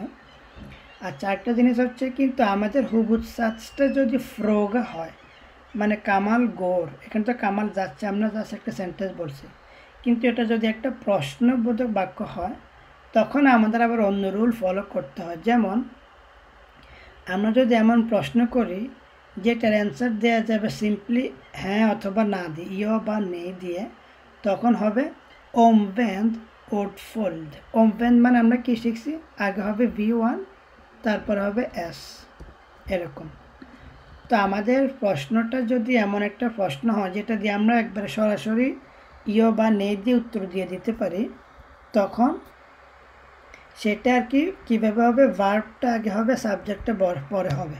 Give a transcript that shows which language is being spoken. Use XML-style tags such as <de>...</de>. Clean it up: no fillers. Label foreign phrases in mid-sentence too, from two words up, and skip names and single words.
<bn>আচ্ছা একটা জিনিস হচ্ছে, কিন্তু আমাদের হুবুদ সাচটা যদি ফ্রোগা হয়, মানে কামাল গোর, এখানে তো কামাল যাচ্ছে, আমরা জাস্ট একটা সেন্টেন্স বলছি, কিন্তু এটা যদি একটা প্রশ্নবোধক বাক্য হয় তখন আমাদের আবার অন্য রুল ফলো করতে হয়। যেমন আমরা যদি এমন প্রশ্ন করি যেটার অ্যান্সার দেওয়া যাবে সিম্পলি হ্যাঁ অথবা না দিয়ে, ইয় বা নেই দিয়ে, তখন হবে</bn> <sv>omvänd ordföljd।</sv> <bn>omvänd মানে আমরা কি শিখছি, আগে হবে ভি1 তারপর হবে এস, এরকম। তো আমাদের প্রশ্নটা যদি এমন একটা প্রশ্ন হয় যেটা দিয়ে আমরা একবারে সরাসরি ইয় বা নেই দিয়ে উত্তর দিয়ে দিতে পারি, তখন সেটা আর কি কীভাবে হবে, ভার্বটা আগে হবে সাবজেক্টটা পরে হবে।</bn>